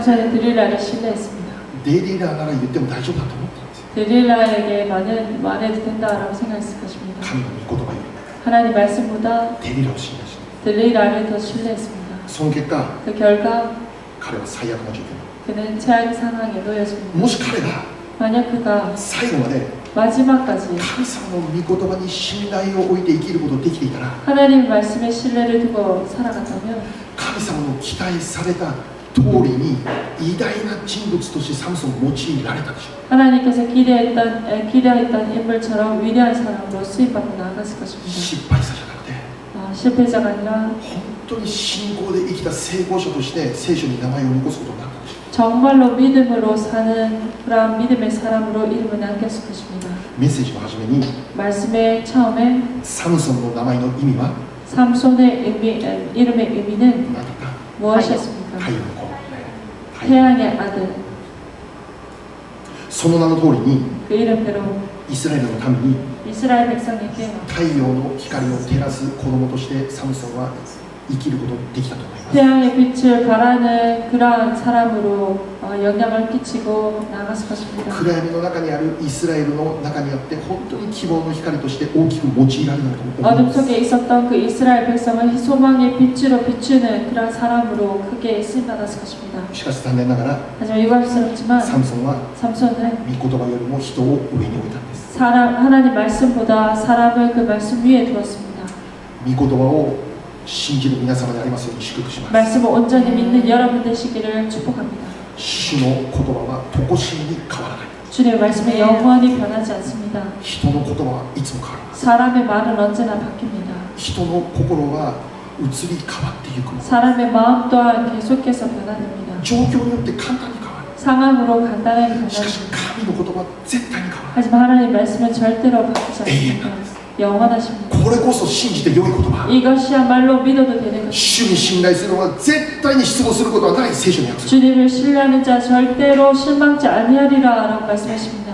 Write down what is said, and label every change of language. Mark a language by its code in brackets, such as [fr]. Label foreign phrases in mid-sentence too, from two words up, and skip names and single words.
[ko] 삼손은 데릴라를 신뢰했습니다. [ja] デリラなら言っても大丈夫だと思ったんですよ。 [ko] 데릴라에게만은 말해도 된다라고 생각했을 것입니다. [ja] 神の御言葉よ [ko] 하나님 말씀보다 [ja] りデリラを信頼して [ko] 데릴라를 더 신뢰했습니다. [ja] その結果、 [ko] 그 결과 [ja] 彼は最悪な状況。 [ko] 그는 최악의 상황에 놓여집니다. [ja] もし彼が [ko] 만약 그가 [ja] 最後まで [ko] 마지막까지 [ja] 神様の御言葉に信頼を置いて生きることができていたら、 [ko] 하나님 말씀에 신뢰를 두고 살아갔다면 [ja] 神様の期待された通りに偉大な人物としてサムソンを用いられたでしょう。 [ko] 하나님께서 기대했던 인물처럼 위대한 사람으로 수입받고 나아갔을 것입니다. [ja] 失敗者じゃなくて、 [ko] 실패자가 아니라 [ja] 本当に信仰で生きた成功者として聖書に名前を残すことになったでしょう。 [ko] 정말로 믿음으로 사는 그런 믿음의 사람으로 이름을 남겼을 것입니다. [ja] メッセージの初めに [ko] 말씀의 처음에 [ja] サムソンの名前の意味は [ko] 삼손의 이름의 의미는 [ja] 何だった？ [ko] 무엇이었습니까? [ja] 太陽の子。 [ko] 태양의 아들. [ja] その名の通りに [ko] 그 이름대로 [ja] イスラエルのために [ko] イスラエル백성에게 [ja] 太陽の光を照らす子供としてサムソンは生きることができたと思います。 [ko] 태양의 빛을 발하는 그러한 사람으로 영향을 끼치고 나갔을 것입니다. [ja] 暗闇の中にあるイスラエルの中にあって本当に希望の光として大きく用いられたと思いま [ko] 어둠 [ja] す。 [ko] 속에 있었던 그 이스라엘 백성을 소망의 빛으로 비추는 그러한 사람으로 크게 쓰임받았을 것입니다. [ja] しかし残念ながら [ko] 하지만 유감스럽지만 [ja] サムソンは [ko] 삼손은 [ja] 御言葉よりも人を上に置いたんです。 [ko] 하나님 말씀보다 사람을 그 말씀 위에 두었습니다. [ja] 御言葉を信じる皆様でありますように祝福します。 [ko] 말씀을 온전히 믿는 여러분 되시기를 축복합니다. [ja] 主の言葉は常しえに変わらない。 [ko] 주님의 말씀은 영원히 변하지 않습니다. [ja] 人の言葉はいつも変わります。 [ko] 사람의 말은 언제나 바뀝니다. [ja] 人の心は移り変わっていくもの。 [ko] 사람의 마음 또한 계속해서 변화됩니다. [ja] 状況によって簡単に変わる。 [ko] 상황으로 간단하게 [ja] しかし [ko] 변화됩니다. [ja] 神の言葉は絶対に変わらない。 [ko] 하지만 하나님 말씀은 절대로 바뀌지 않습니다. 영원하십니다. [ja] これこそ信じて良い言葉。 [ko] 이것이야말로 믿어도 되는 것입니다. [ja] 主に信頼するのは絶対に失望することはない聖書の約束。 [ko] 주님을 신뢰하는 자 절대로 실망치 아니하리라 라고 말씀하십니다.